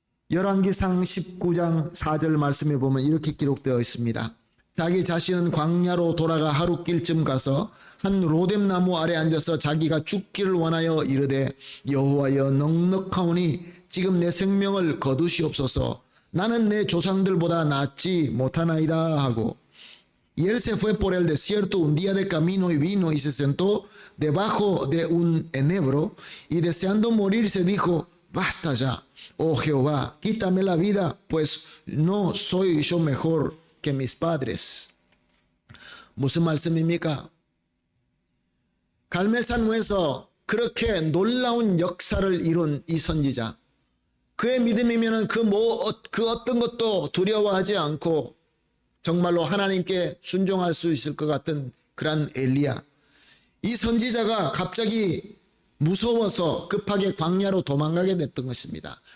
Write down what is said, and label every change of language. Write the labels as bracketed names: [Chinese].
[Korean] 열왕기상 19장 4절 말씀에 보면 이렇게 기록되어 있습니다. 자기 자신은 광야로 돌아가 하룻길쯤 가서 한 로뎀나무 아래 앉아서 자기가 죽기를 원하여 이르되 여호와여 넉넉하오니 지금 내 생명을 거두시옵소서. 나는 내 조상들보다 낫지 못하나이다 하고 [Spanish] Y él se fue por el desierto un día de camino y vino y se sentó debajo de un enebro y deseando morirse dijo, basta ya, oh Jehová, quítame la vida, pues no soy yo mejor que mis padres. [Korean] 무슨 말씀입니까? 갈멜산무에서 그렇게 놀라운 역사를 이룬 이 선지자, 그의 믿음이면 그 어떤 것도 두려워하지 않고 정말로 하나님께 순종할 수 있을 것 같은 그런 엘리야, 이 선지자가 갑자기 무서워서 급하게 광야로 도망가게 됐던 것입니다.